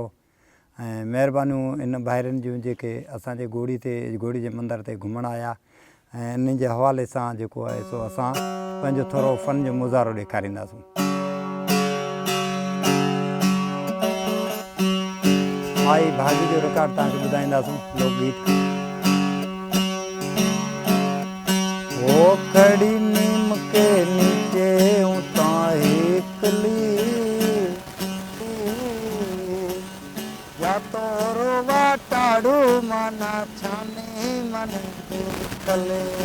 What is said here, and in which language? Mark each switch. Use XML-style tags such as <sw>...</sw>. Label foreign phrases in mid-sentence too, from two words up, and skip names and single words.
<sd>ऐं महिरबानियूं इन भाइरनि जूं जेके असांजे घोड़ी जे मंदर ते घुमणु आया। ऐं इन जे हवाले सां जेको आहे सो असां पंहिंजो थोरो फ़न जो मुज़ाहिरो ॾेखारींदासीं। माई भाॼी जो रिकॉर्ड तव्हांखे ॿुधाईंदासीं, लोकगीत।</sd> <raj>वो खड़ी नीम के नीचे उता एकली, या तोरो वाटाड़ू मना छानी मन देखले।</raj>